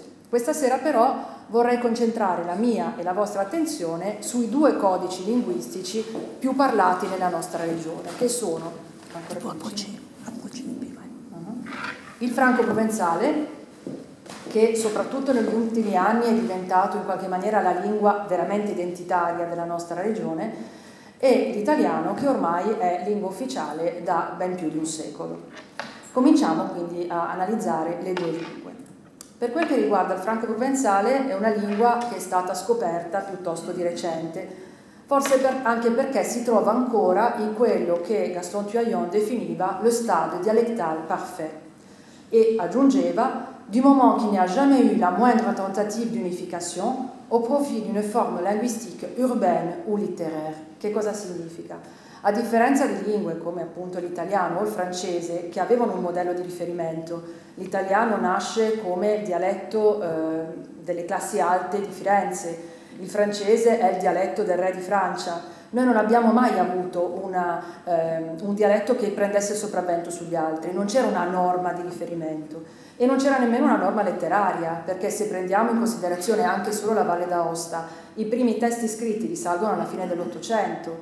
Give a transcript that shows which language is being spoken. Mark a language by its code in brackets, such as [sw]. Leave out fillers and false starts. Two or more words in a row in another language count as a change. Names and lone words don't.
[it] Questa sera però vorrei concentrare la mia e la vostra attenzione sui 2 codici linguistici più parlati nella nostra regione, che sono il franco-provenzale, che soprattutto negli ultimi anni è diventato in qualche maniera la lingua veramente identitaria della nostra regione, e l'italiano, che ormai è lingua ufficiale da ben più di un secolo. Cominciamo quindi a analizzare le 2 lingue. Per quel che riguarda il franco-provenzale, è una lingua che è stata scoperta piuttosto di recente, forse anche perché si trova ancora in quello che Gaston Tuaillon definiva [fr] le stade dialectal parfait [it] e aggiungeva [fr] du moment qu'il n'y a jamais eu la moindre tentative d'unification au profit d'une forme linguistique urbaine ou littéraire. [it] Che cosa significa? A differenza di lingue come appunto l'italiano o il francese che avevano un modello di riferimento, l'italiano nasce come dialetto delle classi alte di Firenze, il francese è il dialetto del re di Francia. Noi non abbiamo mai avuto un dialetto che prendesse il sopravvento sugli altri, non c'era una norma di riferimento e non c'era nemmeno una norma letteraria, perché se prendiamo in considerazione anche solo la Valle d'Aosta, i primi testi scritti risalgono alla fine dell'Ottocento.